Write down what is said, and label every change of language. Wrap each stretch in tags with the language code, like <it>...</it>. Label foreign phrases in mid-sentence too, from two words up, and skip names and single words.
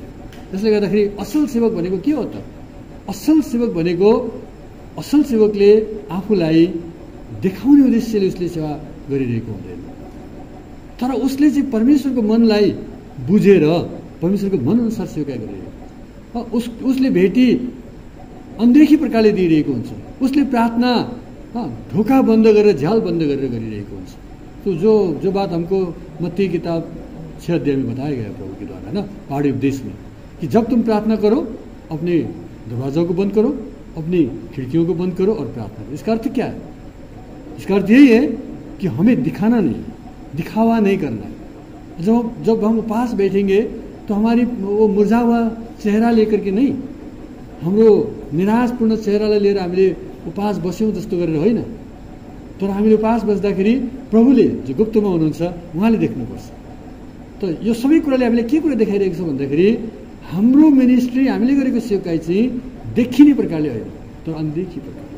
<ne>त्यसले गर्दाखेरि असल सेवक भनेको के हो त? असल सेवक भनेको, असल सेवकले आफूलाई देखाउने उद्देश्यले उसले सेवा गरिरहेको हुँदैन, तर उसले चाहिँ परमेश्वरको मनलाई बुझेर परमेश्वरको मनअनुसार सेवा गरिरहेको। उसले भेटी अनदेखी प्रकारले दिइरहेको हुन्छ। उसले प्रार्थना ढोका बन्द गरेर, झ्याल बन्द गरेर गरिरहेको हुन्छ।</ne> <hi>तो जो बात हमको मत्ती किताब 6 अध्याय में बताया गया प्रभु के द्वारा ना, पहाड़ी उपदेश में, कि जब तुम प्रार्थना करो अपने दरवाजों को बंद करो, अपनी खिड़कियों को बंद करो और प्रार्थना करो। इसका अर्थ क्या है? इसका अर्थ यही है कि हमें दिखाना नहीं, दिखावा नहीं करना है। जब हम उपास बैठेंगे तो हमारी वो मुरझा हुआ चेहरा लेकर के नहीं,</hi> <ne>हाम्रो निराशपूर्ण चेहरालाई लिएर हामीले उपास बस्यौँ जस्तो गरेर होइन, तर हामीले उपास बस्दाखेरि प्रभुले जो गुप्तमा हुनुहुन्छ उहाँले देख्नुपर्छ। त यो सबै कुराले हामीले के कुरा देखाइरहेको छ भन्दाखेरि, हाम्रो मिनिस्ट्री, हामीले गरेको सेवकाई चाहिँ देखिने प्रकारले होइन, तर अनदेखी प्रकारले।</ne>